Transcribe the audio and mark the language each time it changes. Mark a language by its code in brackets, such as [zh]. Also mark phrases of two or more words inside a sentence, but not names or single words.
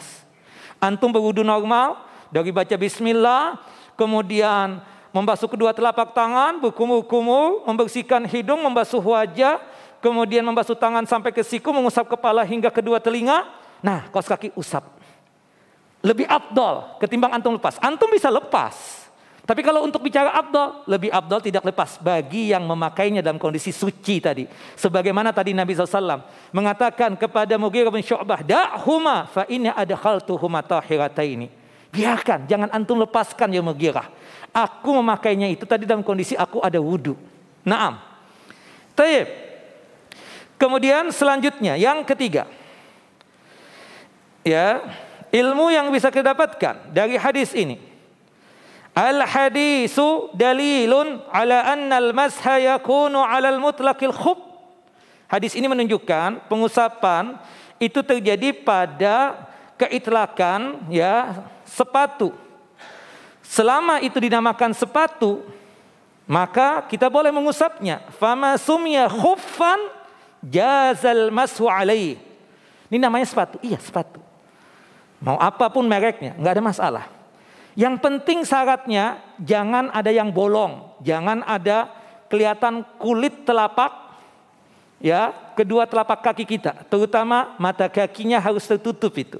[id] Antum berwudu normal, dari baca bismillah, kemudian membasuh kedua telapak tangan, berkumur-kumur, membersihkan hidung, membasuh wajah, kemudian membasuh tangan sampai ke siku, mengusap kepala hingga kedua telinga. Nah, kaos kaki usap. Lebih afdal ketimbang antum lepas. Antum bisa lepas. Tapi kalau untuk bicara afdal, lebih afdal tidak lepas bagi yang memakainya dalam kondisi suci tadi. Sebagaimana tadi Nabi SAW mengatakan kepada Mughirah bin Syu'bah, [ar] دعهما فإني أدخلتهما طاهرتين. [id] Biarkan, jangan antum lepaskan ya Mughirah. Aku memakainya itu tadi dalam kondisi aku ada wudu. [ar] نعم. طيب. [id] Kemudian selanjutnya yang ketiga. Ya, ilmu yang bisa kita dapatkan dari hadis ini. [ar] الحديث دليل على أن المسح يكون على مطلق الخف. [id] Hadis ini menunjukkan pengusapan itu terjadi pada keitlakan ya sepatu. Selama itu dinamakan sepatu, maka kita boleh mengusapnya. [ar] فما سمي خفا جاز المسح عليه. [id] Ini namanya sepatu. Iya, sepatu. Mau apapun mereknya, enggak ada masalah. Yang penting syaratnya jangan ada yang bolong, jangan ada kelihatan kulit telapak ya, kedua telapak kaki kita, terutama mata kakinya harus tertutup itu.